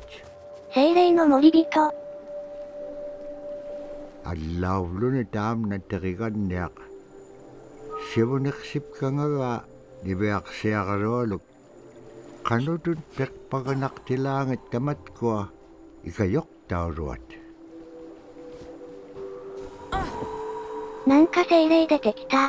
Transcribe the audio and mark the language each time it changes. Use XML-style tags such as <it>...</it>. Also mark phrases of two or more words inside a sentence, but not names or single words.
<ja>精霊の森人。</ja> <ik>Allaulun taamna taqiganniaq sivuneqsipkangaga niveaksiagarualuk qanutun peqpaganaqtilaangat tamatkua ikayok tauruat.</ik> <ja>なんか精霊出てきた。</ja>